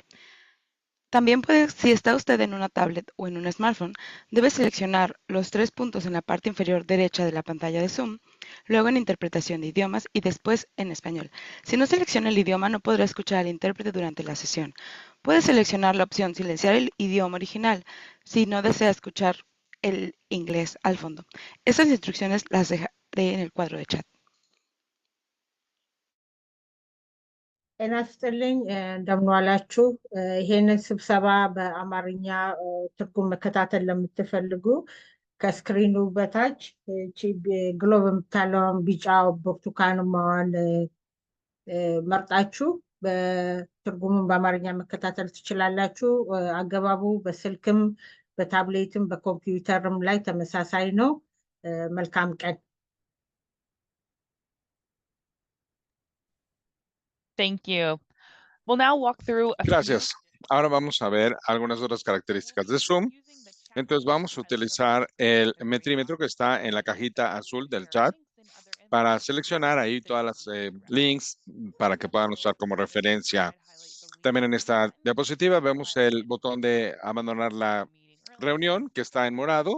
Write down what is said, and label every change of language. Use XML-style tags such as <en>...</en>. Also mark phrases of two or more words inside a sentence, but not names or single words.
<es>También si está usted en una tablet o en un smartphone, debe seleccionar los 3 puntos en la parte inferior derecha de la pantalla de Zoom, luego en interpretación de idiomas y después en español. Si no selecciona el idioma, no podrá escuchar al intérprete durante la sesión. Puede seleccionar la opción silenciar el idioma original si no desea escuchar el inglés al fondo. Estas instrucciones las dejaré en el cuadro de chat.</es> <am>ጤና ይስጥልኝ እንደምን ዋላችሁ። ይሄንን ስብሰባ በአማርኛ ትርጉም መከታተል ለምትፈልጉ ከስክሪኑ በታች ግሎብ የምታለውን ቢጫ ብርቱካንማዋን መርጣችሁ በትርጉሙን በአማርኛ መከታተል ትችላላችሁ። አገባቡ በስልክም በታብሌትም በኮምፒውተርም ላይ ተመሳሳይ ነው። መልካም ቀን።</am> <en>Thank you. We'll now walk through a</en> <es>Gracias. Ahora vamos a ver algunas otras características de Zoom. Entonces vamos a utilizar el metrímetro que está en la cajita azul del chat para seleccionar ahí todas las links para que puedan usar como referencia. También en esta diapositiva vemos el botón de abandonar la reunión que está en morado.</es>